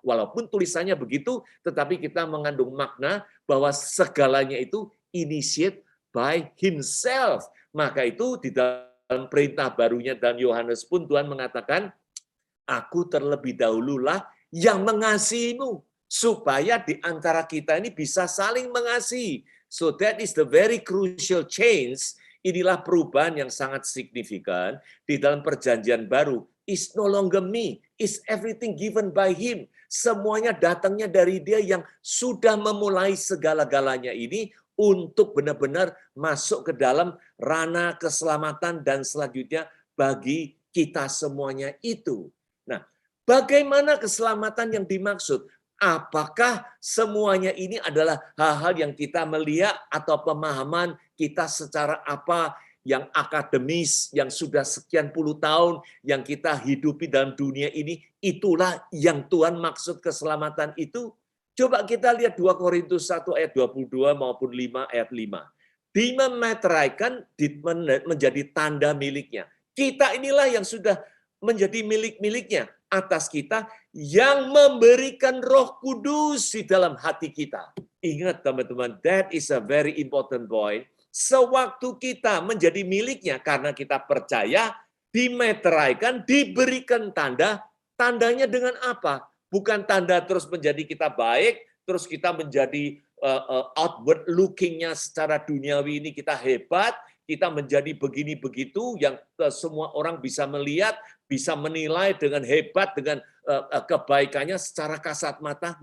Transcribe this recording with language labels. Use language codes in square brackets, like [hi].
[id] Walaupun tulisannya begitu, tetapi kita mengandung makna bahwa segalanya itu [en] initiate by Himself. [id] Maka itu di dalam perintah barunya dan Yohanes pun Tuhan mengatakan, aku terlebih dahululah yang mengasihimu, supaya di antara kita ini bisa saling mengasihi. [en] So that is the very crucial change. [id] Inilah perubahan yang sangat signifikan di dalam perjanjian baru. [en] It's no longer me, it's everything given by Him. [id] Semuanya datangnya dari Dia yang sudah memulai segala-galanya ini untuk benar-benar masuk ke dalam ranah keselamatan dan selanjutnya bagi kita semuanya itu. Nah, bagaimana keselamatan yang dimaksud? Apakah semuanya ini adalah hal-hal yang kita melihat atau pemahaman kita secara apa yang akademis, yang sudah sekian puluh tahun, yang kita hidupi dalam dunia ini, itulah yang Tuhan maksud keselamatan itu? Coba kita lihat 2 Korintus 1 ayat 22 maupun 5 ayat 5. Dimeteraikan menjadi tanda miliknya. Kita inilah yang sudah menjadi milik-miliknya atas kita, yang memberikan Roh Kudus di dalam hati kita. Ingat teman-teman, [en] that is a very important point. [id] Sewaktu kita menjadi miliknya karena kita percaya, dimeteraikan, diberikan tanda, tandanya dengan apa? Bukan tanda terus menjadi kita baik, terus kita menjadi [en] outward looking- [id] nya secara duniawi ini kita hebat, kita menjadi begini begitu yang semua orang bisa melihat, bisa menilai dengan hebat, dengan kebaikannya secara kasat mata.